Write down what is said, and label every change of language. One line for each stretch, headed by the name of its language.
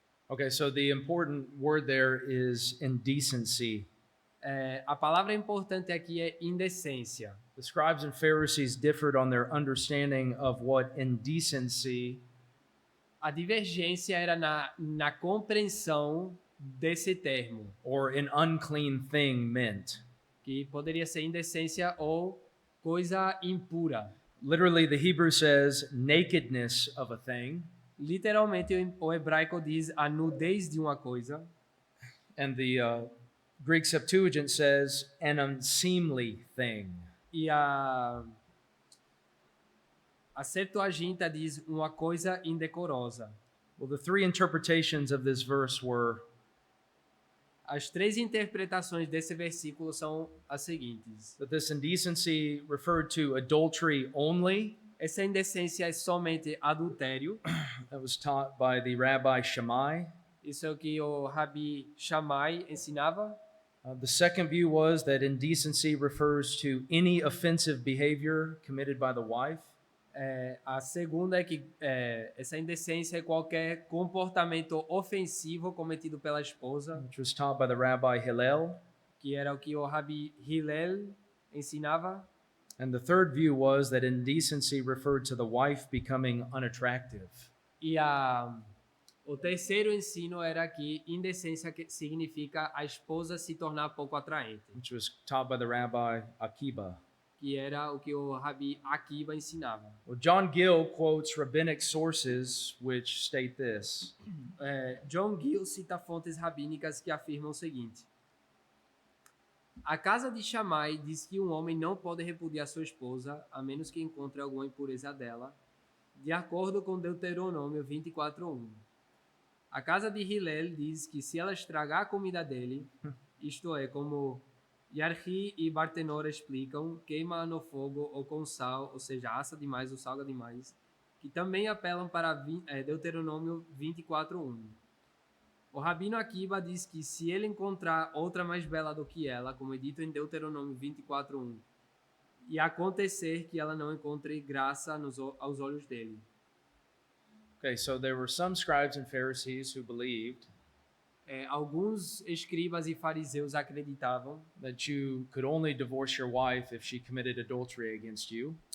English: Okay, so the important word there is indecency.
Portuguese: A palavra importante aqui é indecência.
English: The scribes and Pharisees differed on their understanding of what indecency
Portuguese: A divergência era na compreensão desse termo,
English: or an unclean thing meant.
Portuguese: que poderia ser indecência ou coisa impura.
English: Literally, the Hebrew says nakedness of a thing,
Portuguese: Literalmente, o hebraico diz a nudez de uma coisa,
English: and the Greek Septuagint says an unseemly thing.
Portuguese: e a Septuaginta diz uma coisa indecorosa.
English: Well, the three interpretations of this verse were
Portuguese: As 3 interpretações desse versículo são as seguintes.
English: that this indecency referred to adultery only.
Portuguese: Essa indecência é somente adultério.
English: That was taught by the Rabbi Shammai.
Portuguese: Isso é o que o Rabi Shammai ensinava.
English: The second view was that indecency refers to any offensive behavior committed by the wife.
Portuguese: A segunda é que essa indecência é qualquer comportamento ofensivo cometido pela esposa,
English: Which was taught by the Rabbi Hillel.
Portuguese: que era o que o Rabi Hillel ensinava.
English: And the third view was that indecency referred to the wife becoming unattractive.
Portuguese: E o terceiro ensino era que indecência significa a esposa se tornar pouco atraente,
English: Which was taught by the Rabbi Akiba.
Portuguese: que era o que o Rabi Akiba ensinava.
English: Well, John Gill quotes rabbinic sources which state this.
Portuguese: John Gill cita fontes rabínicas que afirmam o seguinte: a casa de Shammai diz que um homem não pode repudiar sua esposa a menos que encontre alguma impureza dela, de acordo com Deuteronômio 24:1. A casa de Hillel diz que se ela estragar a comida dele, isto é, como Yarhi e Bartenora explicam, queima no fogo ou com sal, ou seja, assa demais ou salga demais, que também apelam para Deuteronômio 24:1. O Rabino Akiba diz que se ele encontrar outra mais bela do que ela, como é dito em Deuteronômio 24:1, e acontecer que ela não encontre graça aos olhos dele.
English: Okay, so there were some scribes and Pharisees who believed
Portuguese: Alguns escribas e fariseus acreditavam
English: that you could only divorce your wife if she committed adultery against you.